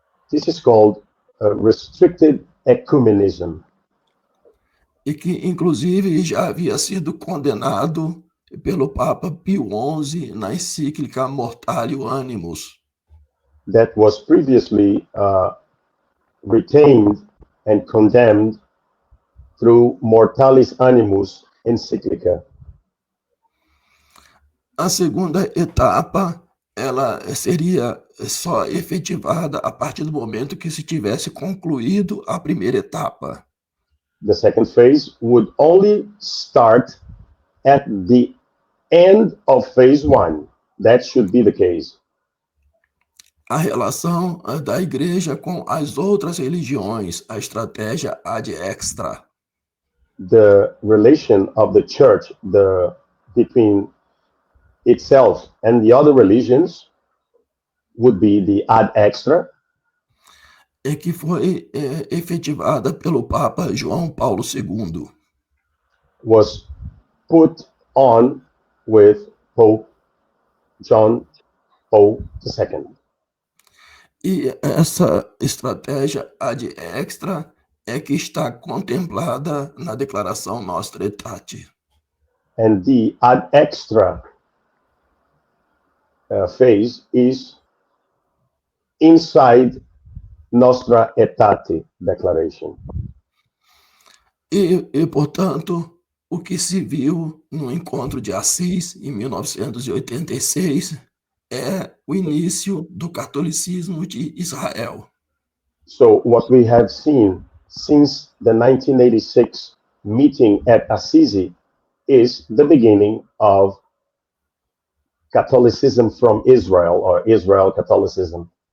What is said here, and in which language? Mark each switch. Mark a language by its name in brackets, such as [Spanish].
[English] This is called restricted ecumenism, [Portuguese] E que, inclusive, já havia sido condenado pelo Papa Pio XI na encíclica Mortalio Animus. [English] that was previously retained and condemned through Mortalis Animus encyclica. [Portuguese] A segunda etapa, ela seria só efetivada a partir do momento que se tivesse concluído a primeira etapa. [English] The second phase would only start at the end of phase one. That should be the case. [Portuguese] A relação da igreja com as outras religiões, a estratégia ad extra. [English] The relation of the church between itself and the other religions would be the ad extra, [Portuguese] Que foi efetivada pelo Papa João Paulo II. [English] was put on with Pope John Paul II. [Portuguese] E essa estratégia ad extra é que está contemplada na Declaração Nostra Aetate. [English] And the ad extra phase is inside Nostra Aetate declaration. [Portuguese] Portanto, o que se viu no encontro de Assis, em 1986, é o início do catolicismo de Israel. [English] So what we have seen since the 1986 meeting at Assisi is the beginning of Catholicism from Israel, or Israel Catholicism.